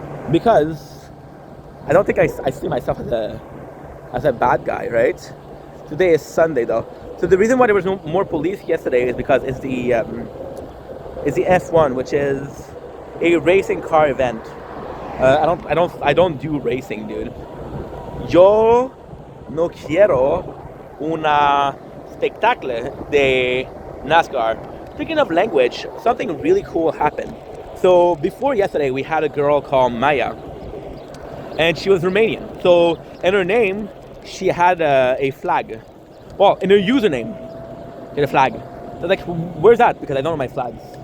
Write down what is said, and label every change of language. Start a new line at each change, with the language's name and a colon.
English: Because I don't think I see myself as a bad guy, right? Today is Sunday though. So the reason why there was no more police yesterday is because it's the F1, which is a racing car event. I don't do racing, dude.
Spanish: Yo no quiero una spectacle de NASCAR.
English: Speaking of language, something really cool happened. So before yesterday, we had a girl called Maya, and she was Romanian. So in her name, she had a flag. Well, in her username, she had a flag. So like, where's that? Because I don't know my flags.